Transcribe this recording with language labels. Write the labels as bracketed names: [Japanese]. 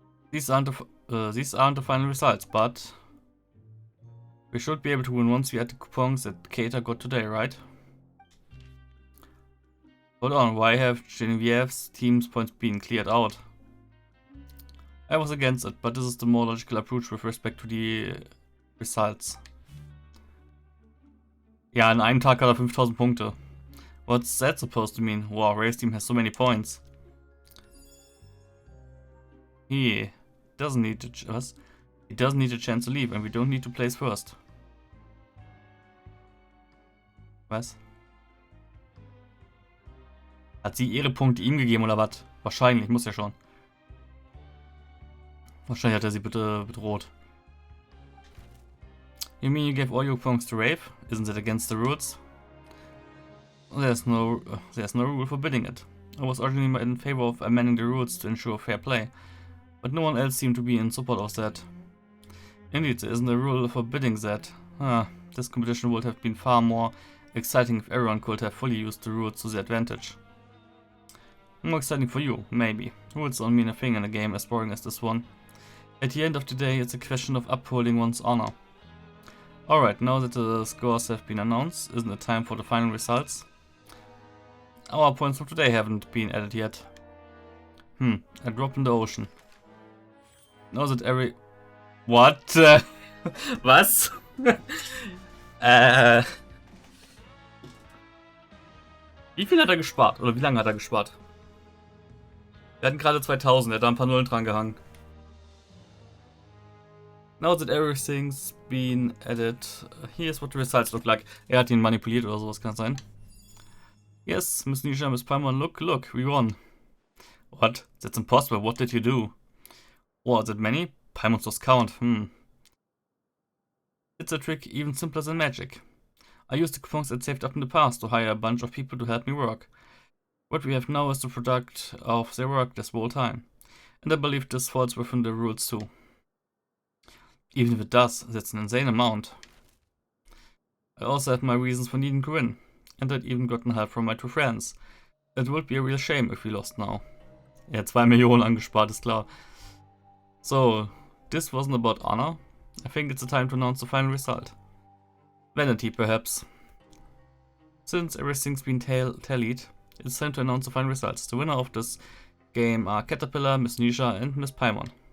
[English] These aren't the final results, but... We should be able to win once we add the coupons that Keita got today, right? Hold on, why have Genevieve's team's points been cleared out? I was against it, but this is the more logical approach with respect to the results. [German] Ja, in einem Tag hat er 5000 Punkte. [English] What's that supposed to mean? Wow, Ray's team has so many points. He doesn't need to He doesn't need a chance to leave and we don't need to place first. [German] Was? Hat sie ihre Punkte ihm gegeben oder was? Wahrscheinlich, muss ja schon. Wahrscheinlich hat er sie bedroht. [English] You mean you gave all your points to Rave? Isn't that against the rules? There's no rule forbidding it. I was originally in favor of amending the rules to ensure fair play, but no one else seemed to be in support of that. Indeed, there isn't a rule forbidding that. This competition would have been far more exciting if everyone could have fully used the rules to their advantage. More exciting for you, maybe. Rules don't mean a thing in a game as boring as this one. At the end of the day, it's a question of upholding one's honor. Alright, now that the scores have been announced, isn't it time for the final results? Our points from today haven't been added yet. A drop in the ocean. Now that every... What? [German] Was? Wie viel hat er gespart? Oder wie lange hat er gespart? Wir hatten gerade 2000, er hat da ein paar Nullen dran gehangen. [English] Now that everything's been added, here's what the results look like. [German] Er hat ihn manipuliert oder sowas, kann das sein? [English] Yes, Miss Nisha, Miss Palmer, look, we won. What? That's impossible, what did you do? Oh, is it many? Paimons lost count, It's a trick even simpler than magic. I used the coupons I'd saved up in the past to hire a bunch of people to help me work. What we have now is the product of their work this whole time. And I believe this falls within the rules too. Even if it does, that's an insane amount. I also had my reasons for needing to win. And I'd even gotten help from my two friends. It would be a real shame if we lost now. [German] Er hat 2 Millionen angespart, ist klar. [English] So, this wasn't about honor. I think it's the time to announce the final result. Vanity, perhaps. Since everything's been tallied, it's time to announce the final results. The winner of this game are Caterpillar, Miss Nisha and Miss Paimon.